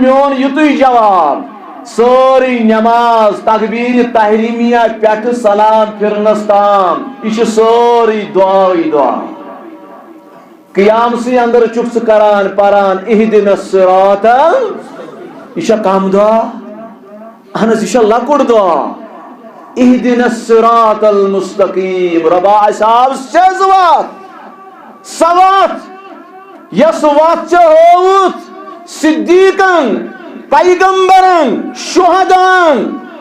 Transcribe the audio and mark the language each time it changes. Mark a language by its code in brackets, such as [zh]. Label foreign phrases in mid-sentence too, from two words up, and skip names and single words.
[ks] میون یُتُے جواب سٲرٕے نٮ۪ماز تکبیر تحریمیہ پٮ۪ٹھٕ سلام پھرنس تام یہِ چھِ سٲرٕے دعاے دعا قیامسٕے اندر چھُکھ ژٕ کران پران [ar] اہدنا الصراط [ks] یہِ چھا کم دعا اہن حظ یہِ چھا لۄکُٹ دعا [ar] اہدنا الصراط المستقیم [ks] رۄبا اَسہِ ہاو سیٚز وتھ سۄ وتھ یۄس وتھ ژےٚ ہٲوٕتھ صدیٖقن پیغمبرن شُہداہن